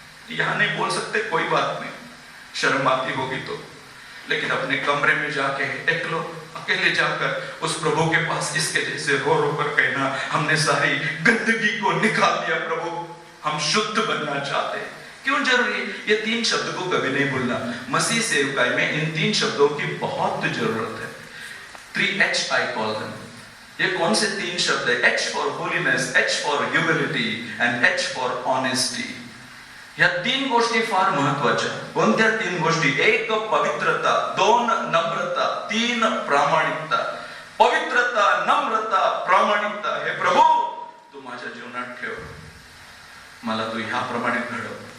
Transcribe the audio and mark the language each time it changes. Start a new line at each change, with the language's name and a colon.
Hindi: यहां नहीं बोल सकते, कोई बात नहीं, शर्म आती होगी तो, लेकिन अपने कमरे में जाके अकेले जाकर उस प्रभु के पास इसके जैसे रो रो कर कहना, हमने सारी गंदगी को निकाल दिया प्रभु, हम शुद्ध बनना चाहते हैं. क्यों जरूरी है? ये 3 शब्द को कभी नहीं भूलना. मसीह सेवकाई में इन 3 शब्दों की बहुत जरूरत है.
English: 3H I call them.
Hindi: ये कौन से 3 शब्द है?
English: H for holiness, H for humility and H for honesty.
Marathi: या 3 गोष्टी फार महत्वाच्या. कोणत्या 3 गोष्टी? 1 पवित्रता, 2 नम्रता, 3 प्रामाणिकता. पवित्रता, नम्रता, प्रामाणिकता. हे प्रभू तू माझ्या जीवनात ठेव, मला तू ह्याप्रमाणे घडव.